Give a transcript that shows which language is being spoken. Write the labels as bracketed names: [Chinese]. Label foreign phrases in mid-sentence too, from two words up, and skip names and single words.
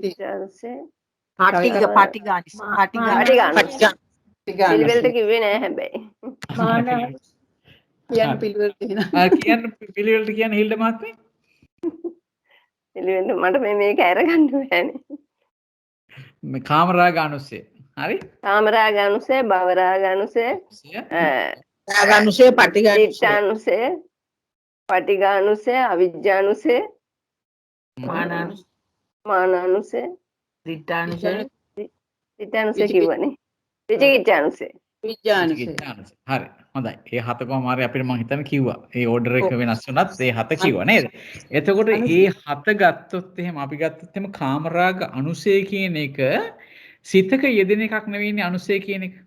[Sinhala] පාටිගානුසය. පිළිවෙලට කිව්වේ නෑ හැබැයි. කියන්න පිළිවෙලට කියන්න පිළිවෙලට කියන්න හිල්ඩ මහත්මිය. පිළිවෙලට මට මේක අරගන්න බෑනේ. මේ කාමරාගානුසය. හරි? කාමරාගානුසය, භවරාගානුසය, රාගානුසය, ditthානුසය, පටිඝානුසය, අවිජ්ජානුසය, මානානුසය, ditthානුසය කිව්වනේ. විචිකිච්ඡානුසය. හරි. හොඳයි. ඒ 7 කොමාරේ අපිට මම හිතන්නේ කිව්වා. ඒ ඕඩර් එක වෙනස් වුණත් ඒ 7 කිව්වා නේද? එතකොට ඒ 7 ගත්තොත් එහෙම අපි ගත්තොත් එහෙම කාමරාග අනුසය කියන එක සිතක යෙදෙන එකක් නෙවෙයිනේ අනුසය කියන එක.